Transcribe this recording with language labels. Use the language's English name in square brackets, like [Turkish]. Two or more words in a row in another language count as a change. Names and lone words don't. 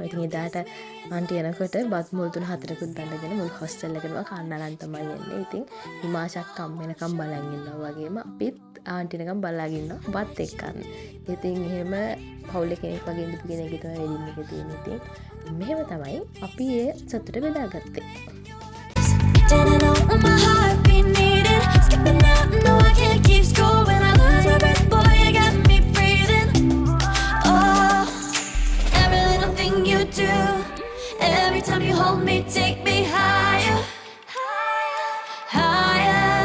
[Sinhala] ඉතින් එදාට ආන්ටි එනකොට බත් මුල් 3-4කුත් බඳගෙන මුල් හොස්ටල් එකේම කන්න අරන් තමයි එන්නේ. ඉතින් හිමාශක්ක අම්ම එනකම් බලන් ඉන්නවා වගේම අපිත් ආන්ටි එනකම් බලාගෙන ඉන්නවා බත් එක්කන්න. ඉතින් එහෙම පවුල් කෙනෙක් වගේ ඉඳපු කෙනෙක් තමයි වෙඩින් එකේ තියෙන්නේ. ඉතින් මෙහෙම තමයි අපි ඒ සතුට බෙදාගත්තේ. [English] Didn't know when my heart be needed. Skipping out, no, I can't keep score when I lose my breath. Boy, you got me breathing. Oh, every little thing you do, every time you hold me, take me higher, higher.